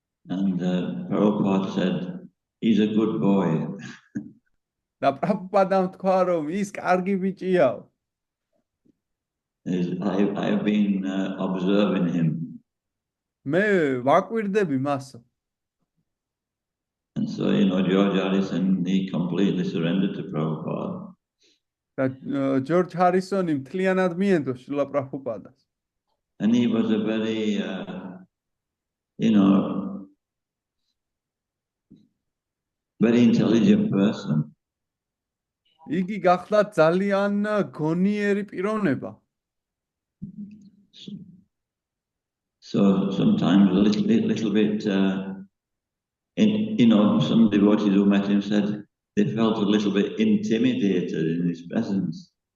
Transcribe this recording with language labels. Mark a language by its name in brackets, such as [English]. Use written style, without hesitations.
[English] And Prabhupada said, he's a good boy. [Georgian] და პრაბჰუპადამ თქვა რომ ის კარგი ბიჭია. [English] I've been observing him. [Georgian] მე ვაკვირდები მას. [English] And so, you know, George Harrison, he completely surrendered to Prabhupada. [Georgian] და ჯორჯ ჰარისონი მთლიანად მიენდო შრილა პრაბჰუპადას. [English] And he was a very, you know, very intelligent person. [Georgian] იგი გახდა ძალიან გონიერი პიროვნება. [English] So sometimes a little bit, you know, some devotees who met him said they felt a little bit intimidated in his presence.